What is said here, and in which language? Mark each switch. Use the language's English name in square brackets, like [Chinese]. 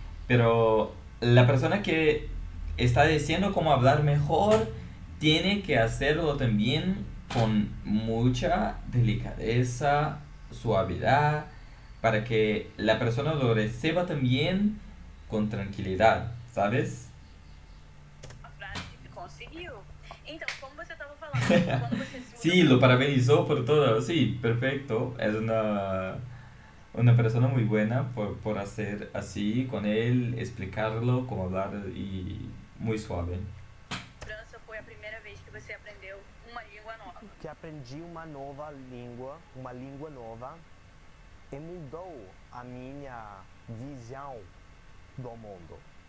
[Spanish] Pero la persona que está diciendo cómo hablar mejor, tiene que hacerlo también con mucha delicadeza, suavidad, para que la persona lo reciba también con tranquilidad, ¿sabes? [Portuguese] A frase que conseguiu. Então, como você estava falando, quando você se [Spanish] Sí, lo parabenizó por todo, sí, perfecto. Es una persona muy buena por hacer así con él, explicarlo, cómo hablar y muy suave. [Portuguese] França foi a primeira vez que você aprendeu uma língua nova. Que aprendi uma língua nova, e mudou a minha visão do mundo.